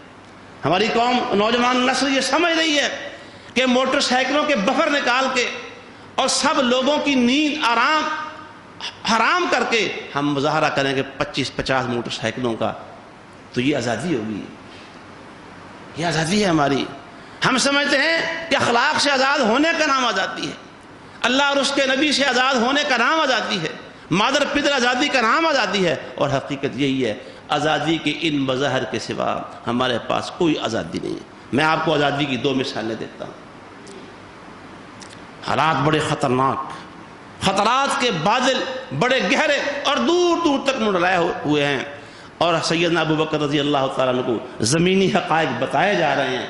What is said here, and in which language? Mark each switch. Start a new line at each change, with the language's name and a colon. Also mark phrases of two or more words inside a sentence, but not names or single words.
Urdu: ہماری قوم نوجوان نسل یہ سمجھ رہی ہے کہ موٹر سائیکلوں کے بفر نکال کے اور سب لوگوں کی نیند آرام حرام کر کے ہم مظاہرہ کریں گے 25-50 موٹر سائیکلوں کا، تو یہ آزادی ہوگی؟ یہ آزادی ہے ہماری؟ ہم سمجھتے ہیں کہ اخلاق سے آزاد ہونے کا نام آزادی ہے، اللہ اور اس کے نبی سے آزاد ہونے کا نام آزادی ہے، مادر پدر آزادی کا نام آزادی ہے. اور حقیقت یہی ہے آزادی کے ان مظاہر کے سوا ہمارے پاس کوئی آزادی نہیں ہے. میں آپ کو آزادی کی 2 مثالیں دیتا ہوں. حالات بڑے خطرناک، خطرات کے بادل بڑے گہرے اور دور دور تک منڈلائے ہوئے ہیں، اور سیدنا ابو بکر رضی اللہ تعالیٰ عنہ کو زمینی حقائق بتائے جا رہے ہیں.